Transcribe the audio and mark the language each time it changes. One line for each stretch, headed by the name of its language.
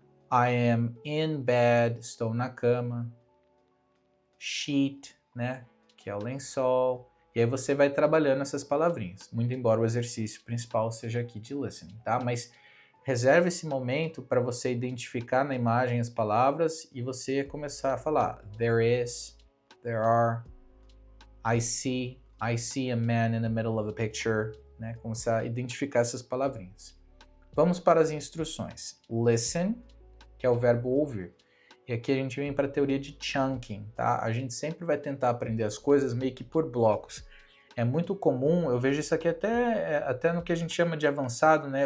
English: I am in bed,
Portuguese: estou na cama. Sheet, né, que é o lençol. E aí você vai trabalhando essas palavrinhas, muito embora o exercício principal seja aqui de listening, tá? Mas reserve esse momento para você identificar na imagem as palavras e você começar a falar.
English: There is, there are, I see a man in the middle of a picture,
Portuguese: né? Começar a identificar essas palavrinhas. Vamos para as instruções. Listen, que é o verbo ouvir. E aqui a gente vem para a teoria de chunking, tá? A gente sempre vai tentar aprender as coisas meio que por blocos. É muito comum, eu vejo isso aqui até no que a gente chama de avançado, né?